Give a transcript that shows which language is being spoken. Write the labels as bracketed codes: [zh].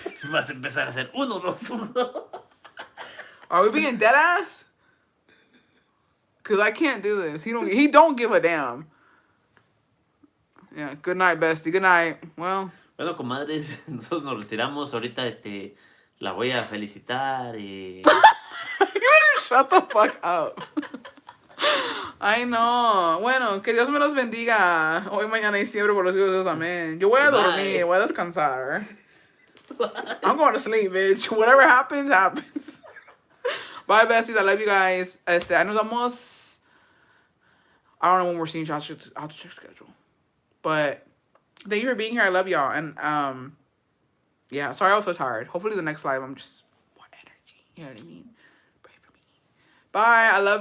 [es] Vas a empezar a hacer 1, 2, 1, 2. [en] Are we being dead ass? Cause I can't do this. He don't give a damn. Yeah, good night, bestie. Good night. Well. [es] Bueno, comadres, nosotros nos retiramos. Ahorita la voy a felicitar. [en] You better shut the fuck up. [es] Ay, no. Bueno, que Dios me los bendiga. Hoy, mañana y siempre por los hijos de Dios. Amén. Yo voy a dormir. Voy a descansar. [en] I'm going to sleep, bitch. Whatever happens, happens. Bye, besties. I love you guys. [es] Ahí nos vamos. [en] I don't know when we're seeing you. I'll have to check schedule. But thank you for being here. I love y'all. And, yeah, sorry I was so tired. Hopefully the next live I'm just more energy. You know what I mean? Pray for me. Bye. I love you.